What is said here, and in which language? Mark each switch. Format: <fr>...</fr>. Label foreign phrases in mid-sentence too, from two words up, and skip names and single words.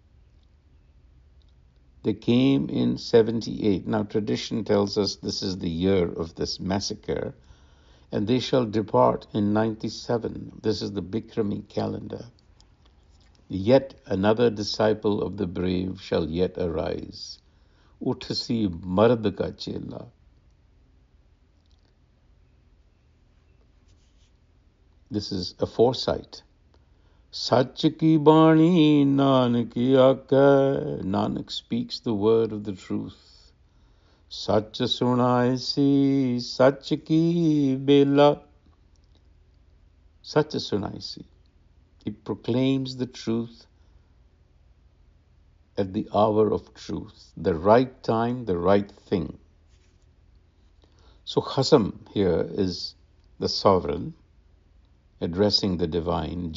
<en>They came in 78. Now tradition tells us this is the year of this massacre, and they shall depart in 97. This is the Bikrami calendar. Yet another disciple of the brave shall yet arise.</en> <pa>ਉਠਸੀ ਮਰਦ ਕਾ ਚੇਲਾ.</pa> <en>This is a foresight.</en> <pa>ਸਚ ਕੀ ਬਾਣੀ ਨਾਨਕੁ ਆਖੈ.</pa> <en>Nanak speaks the word of the truth.</en> <pa>ਸਚੁ ਸੁਣਾਇਸੀ, ਸਚ ਕੀ ਬੇਲਾ. ਸਚੁ ਸੁਣਾਇਸੀ.</pa> <en>It proclaims the truth at the hour of truth, the right time, the right thing. So Khasam here is the sovereign addressing the divine.</en>